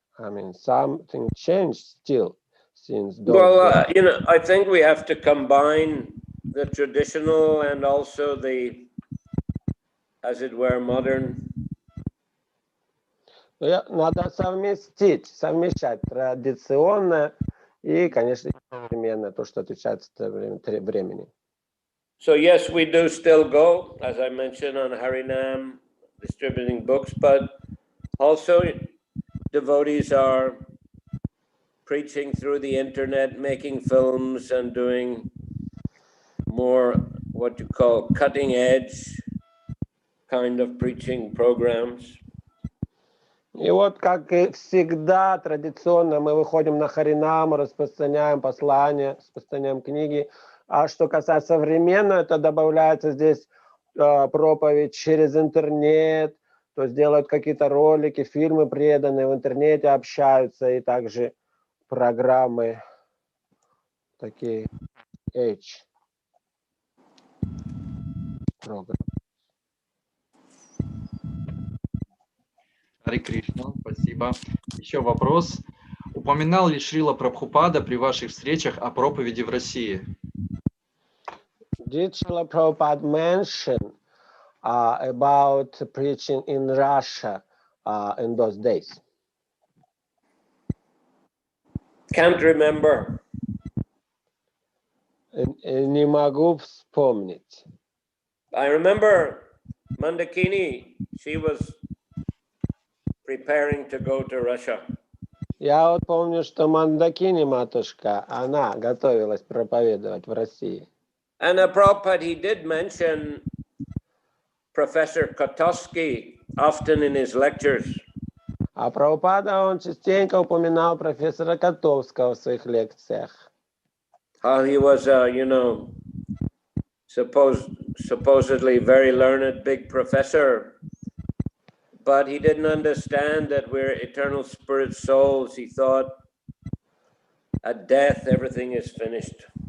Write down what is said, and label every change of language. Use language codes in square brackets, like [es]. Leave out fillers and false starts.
[en] I mean, something changed still since those days. I think we have to combine the traditional and also the, as it were, modern. [ru] Надо совмещать традиционное и, конечно, современное, то, что отличается от времени. [en] So yes, we do still go, as I mentioned, on Harinam, distributing books, but also devotees are preaching through the internet, making films and doing more what you call cutting edge kind of preaching programs. [ru] И вот, как и всегда, традиционно мы выходим на Харинаму, распространяем послания, распространяем книги, А что касается современного, это добавляется здесь проповедь через интернет, то есть делают какие-то ролики, фильмы преданные в интернете, общаются, и также программы такие программы. Харе Кришна, спасибо. Еще вопрос. Упоминал ли Шрила Прабхупада при ваших встречах о проповеди в России? [en] Did Srila Prabhupada mention about preaching in Russia in those days? Can't remember. [ru] Не могу вспомнить. [en] I remember Mandakini, she was preparing to go to Russia. [ru] Я вот помню, что Мандакини матушка, она готовилась проповедовать в России. [en] And Prabhupada, he did mention Professor Kotowski often in his lectures. [ru] А Прабхупада, он частенько упоминал профессора Котовского в своих лекциях. [en] How he was, supposedly very learned, big professor, but he didn't understand that we're eternal spirit souls. He thought at death everything is finished.